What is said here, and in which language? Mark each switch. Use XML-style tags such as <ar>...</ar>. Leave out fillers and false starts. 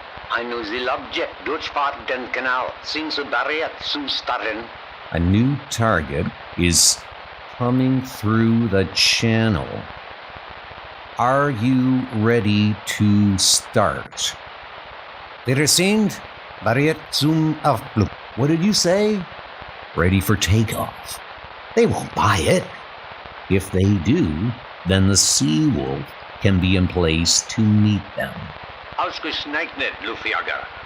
<de>Ein Zielobjekt durchfahrt den Kanal. Sind Sie bereit zu starten?</de> <en>A new target is coming through the channel. Are you ready to start?</en> <de>Wir sind bereit zum Aufbruch.</de> <en>What did you say? Ready for takeoff. They won't buy it. If they do, then the Seawolf can be in place to meet them.</en> <de>Ausgezeichnet, Luftjäger.</de>